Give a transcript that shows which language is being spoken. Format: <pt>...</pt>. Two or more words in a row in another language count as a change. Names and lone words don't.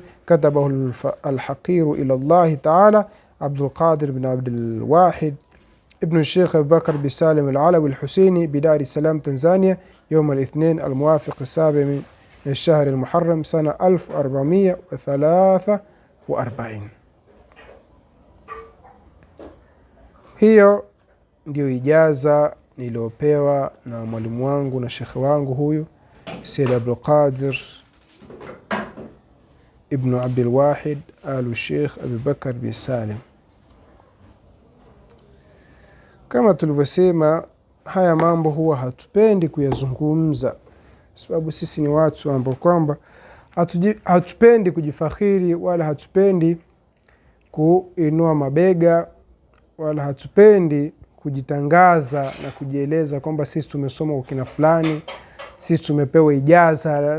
<ar>كتبه الحقير إلى الله تعالى عبد القادر بن عبد الواحد ابن الشيخ أبي بكر بن سالم العلوي الحسيني بدار السلام تنزانيا يوم الاثنين الموافق 7 من الشهر المحرم سنة 1443.</ar> <sw>Hiyo ndio ijaza niliopewa na mwalimu wangu na shekhe wangu huyu Sayyid Abdul Qadir ibn Abdul Wahid al-Sheikh Abi Bakar bin Salim. Kama tulivyosema, haya mambo huwa hatupendi kuyazungumza, sababu sisi ni watu ambao kwamba hatupendi kujifakhiri, wala hatupendi kuinua mabega, wala hatupendi kujitangaza na kujieleza kwamba sisi tumesoma kwa kina fulani, sisi tumepewa ijaza.</sw>